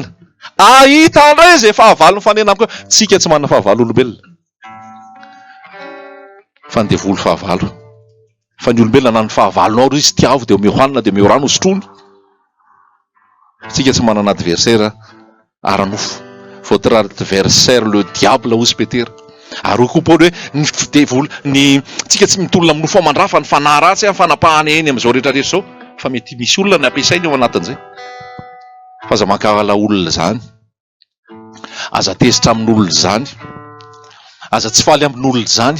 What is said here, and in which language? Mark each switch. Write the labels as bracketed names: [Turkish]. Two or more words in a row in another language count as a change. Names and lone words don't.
[Malagasy] Ahita indray izay fahavalo mifanena aminy koa. Tsika tsy manana fahavalo olombelona. Fa ny devoly fahavalo. Fa ny olombelona na ny fahavalonao izy tiavo dia omeo hanina dia omeo rano hosotrony. Tsika tsy manana adversaire ara-nofo. [French] Votre adversaire le diable hozy Petera. [Malagasy] Ary koa Paoly hoe ny devoly tsika tsy mitolona amin'ny nofo amandrafa ny fanahy ratsy amin'ny fanapahana eny amin'izao rehetra rehetra izao. Fa mety misy olona ny ampiasainy eo anatin'izay. Fa aza mankala olona zany, aza tezitra amin'olona zany, aza tsy faly amin'olona zany.